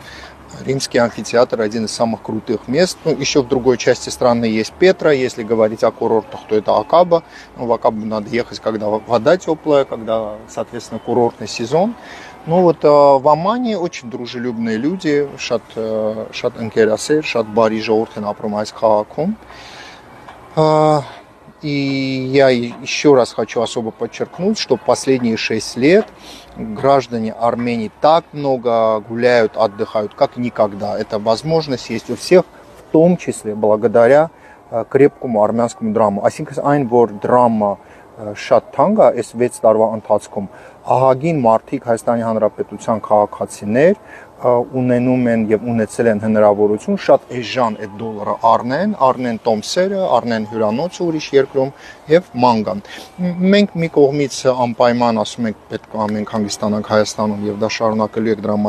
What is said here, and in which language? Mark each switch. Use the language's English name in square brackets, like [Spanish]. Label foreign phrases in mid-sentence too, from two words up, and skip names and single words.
[Russian] Римский амфитеатр один из самых крутых мест. Ну, еще в другой части страны есть Петра. Если говорить о курортах, то это Акаба. Но в Акабу надо ехать, когда вода теплая, когда, соответственно, курортный сезон. Ну вот в Омане очень дружелюбные люди. [Armenian] Շատ ընկերասեր, շատ բարի ժողովուրդ են ապրում այս քաղաքում. [Russian] И я еще раз хочу особо подчеркнуть, что последние 6 лет граждане Армении так много гуляют, отдыхают, как никогда. Эта возможность есть у всех, в том числе благодаря крепкому армянскому драму. [Armenian] Այսինքն այն, որ դրամը շատ թանկ է, այս 6 տարվա ընթացքում ահագին մարդիկ Հայաստանի Հանրապետության քաղաքացիներ ունենում են եւ ունեցել են հնարավորություն շատ էժան այդ դոլարը առնեն տոմսերը, առնեն հյուրանոցը ուրիշ երկրում եւ մանգան։ Մենք մի կողմից անպայման ասում ենք պետք է մենք հանգստանանք Հայաստանում եւ դա շարունակելու եք դրա